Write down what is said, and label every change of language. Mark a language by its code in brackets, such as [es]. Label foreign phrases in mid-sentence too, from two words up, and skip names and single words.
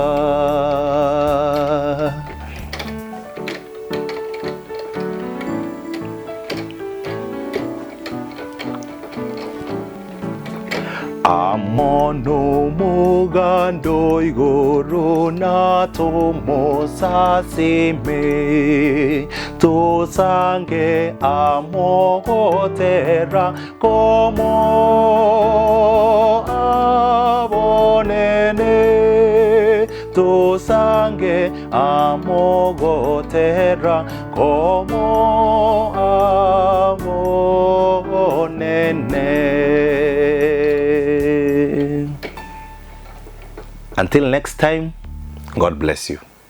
[guz] Amono mugando igoro na tomo sasime, to sange amogotera como abonene, to sange amogotera como abonene. [en] Until next time, God bless you.